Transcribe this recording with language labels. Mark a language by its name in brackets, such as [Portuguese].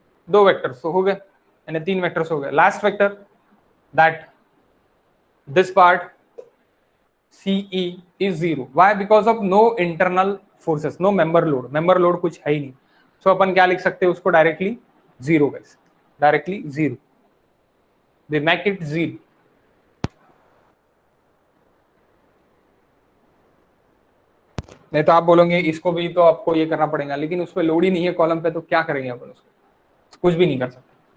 [Hindi] दो वेक्टर्स हो गए, यानी 3 वेक्टर्स हो गए. [English] Last vector that this part CE is 0. Why? Because of no internal forces, no member load. [Hindi] Member load कुछ है ही नहीं. So अपन क्या लिख सकते हैं उसको? Directly 0 guys. [English] Directly 0. They make it 0. [Hindi] नहीं तो आप बोलोगे इसको भी तो आपको ये करना पड़ेगा, लेकिन उस पर लोड ही नहीं है कॉलम पे, तो क्या करेंगे अपन उसको? कुछ भी नहीं कर सकते.